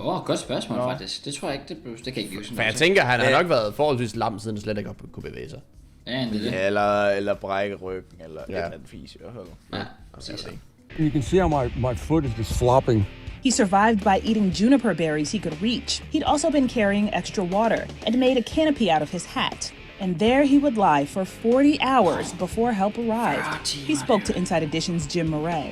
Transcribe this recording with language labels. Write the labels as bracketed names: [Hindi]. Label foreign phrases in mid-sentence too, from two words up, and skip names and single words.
[Danish] Godt spørgsmål faktisk. Det tror jeg ikke, det kan ikke blive sådan. For jeg tænker, han har nok været forholdsvis lam, siden han slet ikke kunne bevæge sig. Ja, det. Eller brække ryggen, eller et eller andet fis i hvert fald. Ja, præcis. [English] You can see how my foot is just flopping. He survived by eating juniper berries he could reach. He'd also been carrying extra water and made a canopy out of his hat. And there he would lie for 40 hours before help arrived. He spoke to Inside Edition's Jim Murray.